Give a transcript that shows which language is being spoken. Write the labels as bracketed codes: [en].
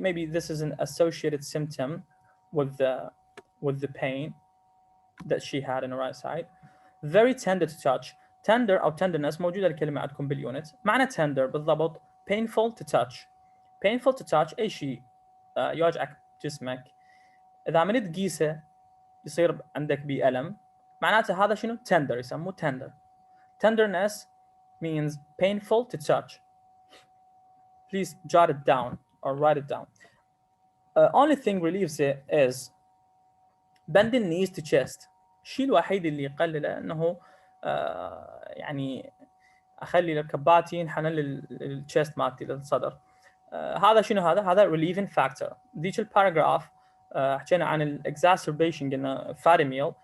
[en] Maybe this is an associated symptom with the pain that she had in the right side. Very tender to touch. [ar] Tender أو tenderness موجودة الكلمة عندكم باليونت. معنى tender بالضبط [en] painful to touch. Painful to touch [ar] أي شيء يوجعك جسمك. إذا عملت قيسة يصير عندك بألم. معناته هذا شنو؟ tender، يسموه tender. [en] Tenderness means painful to touch. Please jot it down or write it down. Only thing relieves it is bending knees to chest. [ar] الشيء الوحيد اللي يقلله انه يعني اخلي الكباتي ينحنى للchest مالتي للصدر. هذا شنو هذا relieving factor. ذيك الباراجراف حكينا عن الاكزاسربيشن قلنا fatty meal.